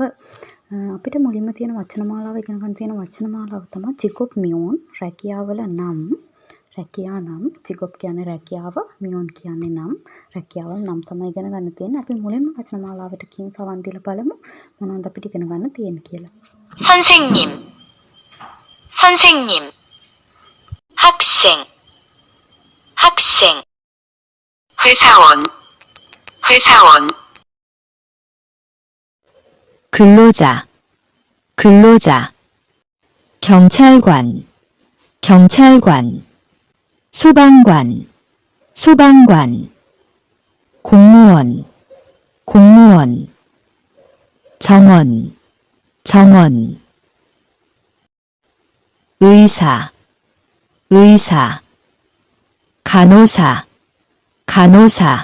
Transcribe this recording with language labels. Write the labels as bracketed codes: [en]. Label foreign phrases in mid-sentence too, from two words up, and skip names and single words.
[si] අපිට මුලින්ම තියෙන වචන මාලාව ඉගෙන ගන්න තියෙන වචන මාලාව තමයි [ko] 직업 명 [si] රැකියාවල නම්. රැකියා නම් ජිකොබ් කියන්නේ රැකියාව, මියෝන් කියන්නේ නම්. රැකියාවල නම් තමයි ඉගෙන ගන්න තියෙන්නේ. අපි මුලින්ම වචන මාලාවට කින් සවන් දීලා බලමු මොනවද අපිට ඉගෙන ගන්න තියෙන්නේ කියලා. [ko] 선생님, 선생님, 학생, 학생, 회사원, 회사원, 근로자, 근로자, 경찰관, 경찰관, 소방관, 소방관, 공무원, 공무원, 정원, 정원, 의사, 의사, 간호사, 간호사,